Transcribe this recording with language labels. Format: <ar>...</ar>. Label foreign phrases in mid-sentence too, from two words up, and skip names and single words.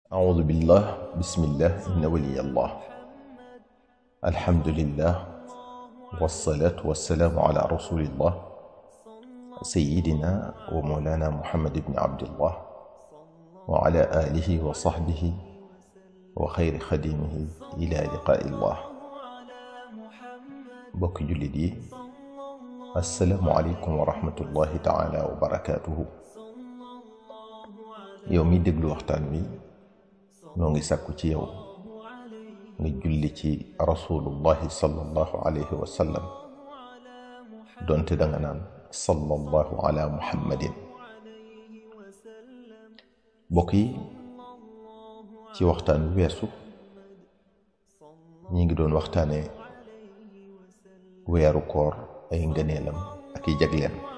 <ar>أعوذ بالله بسم الله إن ولي الله الحمد لله والصلاة والسلام على رسول الله سيدنا ومولانا محمد بن عبد الله وعلى آله وصحبه وخير خديمه إلى لقاء الله.</ar> <wo>mbokk jullit</wo> <ar>السلام عليكم ورحمة الله تعالى وبركاته.</ar> <wo>يومي دغلو waxtaan wi noo ngi sàkku ci yow nga julli ci</wo> <ar>رسول الله صلى الله عليه وسلم</ar> <wo>donte danga naan</wo> <ar>صلى الله على محمد.</ar> <wo>bokk yi ci waxtaan wi weesu ñi ngi doon waxtaane weeru koor ay ngëneelam ak i jagleem.</wo>